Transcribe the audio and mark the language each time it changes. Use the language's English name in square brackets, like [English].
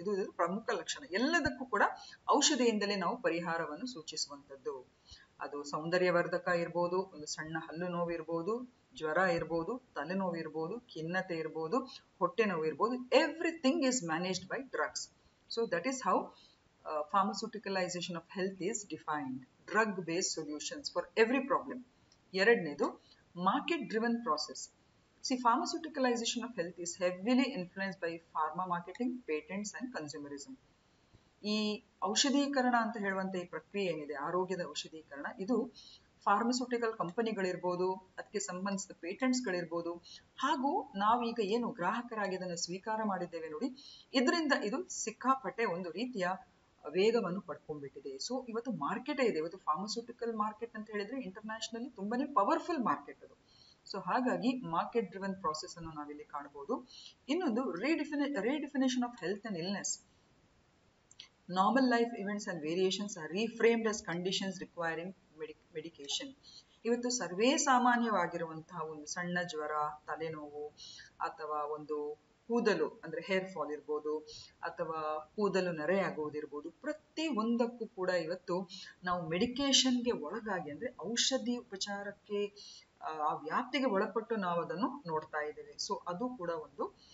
[Kannada] ಇದು ಪ್ರಮುಖ ಲಕ್ಷಣ. ಎಲ್ಲದಕ್ಕೂ ಕೂಡ ಔಷಧಿಯಿಂದಲೇ ನಾವು ಪರಿಹಾರವನ್ನು ಸೂಚಿಸುವಂತದ್ದು. ಅದು ಸೌಂದರ್ಯವರ್ಧಕ ಇರ್ಬೋದು, ಒಂದು ಸಣ್ಣ ಹಲ್ಲು ನೋವು ಇರ್ಬೋದು, ಜ್ವರ ಇರ್ಬೋದು, ತಲೆನೋವು ಇರ್ಬೋದು, ಖಿನ್ನತೆ ಇರ್ಬೋದು, ಹೊಟ್ಟೆ ನೋವು ಇರ್ಬೋದು, [English] Everything is managed by drugs. So that is how pharmaceuticalization of health is defined. Drug based solutions for every problem. [Kannada] ಎರಡನೇದು, [English] market driven process. See, pharmaceuticalization of health is heavily influenced by pharma marketing, patents and consumerism. [Kannada] ಈ ಔಷಧೀಕರಣ ಅಂತ ಹೇಳುವಂತ ಈ ಪ್ರಕ್ರಿಯೆ ಏನಿದೆ, ಆರೋಗ್ಯದ ಔಷಧೀಕರಣ, ಇದು pharmaceutical ಕಂಪನಿಗಳಿರ್ಬೋದು, ಅದಕ್ಕೆ ಸಂಬಂಧಿಸಿದ ಪೇಟೆಂಟ್ಸ್ ಗಳಿರ್ಬೋದು, ಹಾಗೂ ನಾವೀಗ ಏನು ಗ್ರಾಹಕರಾಗಿ ಅದನ್ನು ಸ್ವೀಕಾರ ಮಾಡಿದ್ದೇವೆ ನೋಡಿ, ಇದರಿಂದ ಇದು ಸಿಕ್ಕಾಪಟ್ಟೆ ಒಂದು ರೀತಿಯ ವೇಗವನ್ನು ಪಡ್ಕೊಂಡ್ಬಿಟ್ಟಿದೆ. ಸೊ ಇವತ್ತು ಮಾರ್ಕೆಟೇ ಇದೆ. ಇವತ್ತು ಫಾರ್ಮಸ್ಯೂಟಿಕಲ್ ಮಾರ್ಕೆಟ್ ಅಂತ ಹೇಳಿದ್ರೆ ಇಂಟರ್ನ್ಯಾಷನಲಿ ತುಂಬಾನೇ ಪವರ್ಫುಲ್ ಮಾರ್ಕೆಟ್ ಅದು. ಸೊ ಹಾಗಾಗಿ [English] market driven process [Kannada] ಅನ್ನು ನಾವಿಲ್ಲಿ ಕಾಣಬಹುದು. ಇನ್ನೊಂದು, [English] Redefinition of health and illness. Normal life events and variations are reframed as conditions requiring medication. [Kannada] ಇವತ್ತು ಸರ್ವೇ ಸಾಮಾನ್ಯವಾಗಿರುವಂತಹ ಒಂದು ಸಣ್ಣ ಜ್ವರ, ತಲೆನೋವು, ಅಥವಾ ಒಂದು ಕೂದಲು ಅಂದ್ರೆ ಹೇರ್ ಫಾಲ್ ಇರ್ಬೋದು, ಅಥವಾ ಕೂದಲು ನರೆಯಾಗುವುದಿರ್ಬೋದು, ಪ್ರತಿ ಒಂದಕ್ಕೂ ಕೂಡ ಇವತ್ತು ನಾವು ಮೆಡಿಕೇಶನ್ಗೆ ಒಳಗಾಗಿ ಅಂದ್ರೆ ಔಷಧಿ ಉಪಚಾರಕ್ಕೆ ಆ ವ್ಯಾಪ್ತಿಗೆ ಒಳಪಟ್ಟು ನಾವು ಅದನ್ನು ನೋಡ್ತಾ ಇದ್ದೇವೆ. ಸೊ ಅದು ಕೂಡ ಒಂದು.